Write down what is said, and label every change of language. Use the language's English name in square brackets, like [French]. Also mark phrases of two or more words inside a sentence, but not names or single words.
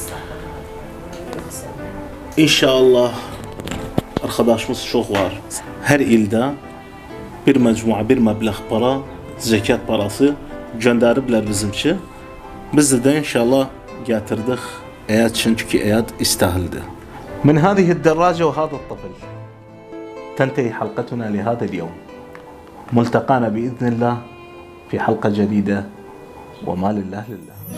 [Turkish] İnşallah arkadaşımız çok var. Her ilde bir mecmua, bir meblağ para, zekat parası gönderibler bizimki. Biz de inşallah getirdik Eyad çünkü Eyad istahildi. [Arabic] من هذه الدراجة وهذا الطفل تنتهي حلقتنا لهذا اليوم. ملتقانا بإذن الله في حلقة جديدة وما لله لله.